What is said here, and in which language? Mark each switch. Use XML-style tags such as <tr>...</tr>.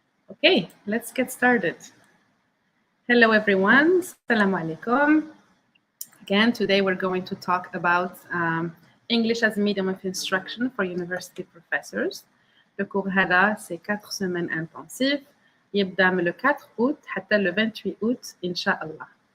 <en>Okay, let's get started. Hello everyone. Assalamu alaikum. Again, today we're going to talk about English as a medium of instruction for university professors.</en> <fr>Le cours هذا c'est 4 semaines intensives.</fr> <ar>يبدأ من</ar> <fr>le 4 août</fr> <ar>حتى</ar> <fr>le 28 août</fr> <ar>إن شاء الله.</ar>